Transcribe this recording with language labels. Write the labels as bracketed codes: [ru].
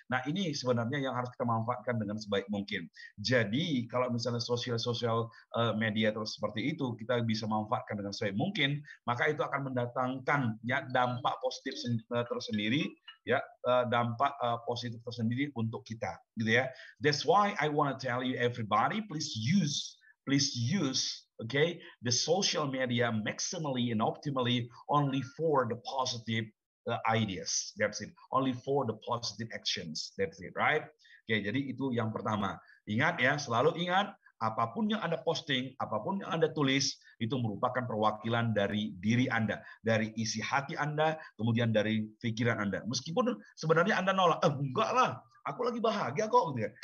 [id] Nah, ini sebenarnya yang harus kita manfaatkan dengan sebaik mungkin. Jadi kalau misalnya sosial media terus seperti itu kita bisa manfaatkan dengan sebaik mungkin, maka itu akan mendatangkan ya dampak positif tersendiri, ya, dampak positif tersendiri untuk kita, gitu ya. [en] That's why I want to tell you everybody, please use okay, the social media maximally and optimally only for the positive ideas. That's it. Only for the positive actions. That's it, right? [id] Oke, jadi itu yang pertama. Ingat ya, selalu ingat, apapun yang Anda posting, apapun yang Anda tulis, itu merupakan perwakilan dari diri Anda, dari isi hati Anda, kemudian dari pikiran Anda. Meskipun sebenarnya Anda nolak, enggak lah, aku lagi bahagia kok, gitu ya.